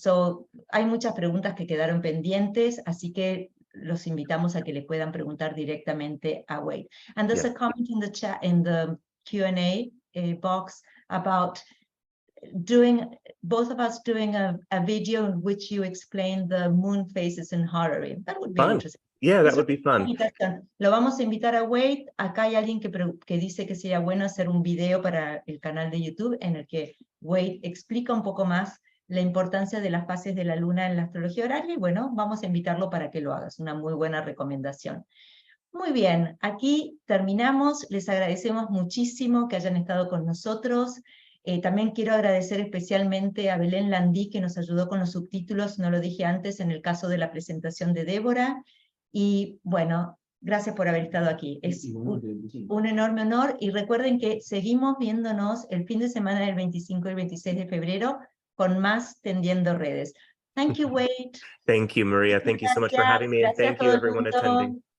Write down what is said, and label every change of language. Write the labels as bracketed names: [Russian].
[Spanish] So, hay muchas preguntas que quedaron pendientes, así que los invitamos a que le puedan preguntar directamente a Wade. [English] And there's a comment in the chat, in the Q&A box about both of us doing a video in which you explain the moon phases in Harari. That would be interesting. Yeah, that would be fun. [Spanish] Lo vamos a invitar a Wade. Acá hay alguien que dice que sería bueno hacer un video para el canal de YouTube en el que Wade explica un poco más la importancia de las fases de la luna en la astrología horaria y bueno, vamos a invitarlo para que lo haga. Es una muy buena recomendación. Muy bien, aquí terminamos. Les agradecemos muchísimo que hayan estado con nosotros. También quiero agradecer especialmente a Belén Landí, que nos ayudó con los subtítulos, no lo dije antes, en el caso de la presentación de Débora. Y bueno, gracias por haber estado aquí. Es un enorme honor. Y recuerden que seguimos viéndonos el fin de semana del 25 y 26 de febrero con más Tendiendo Redes. [English] Thank you, Wade. Thank you, Maria. Thank you so much for having me. And thank you, everyone attending.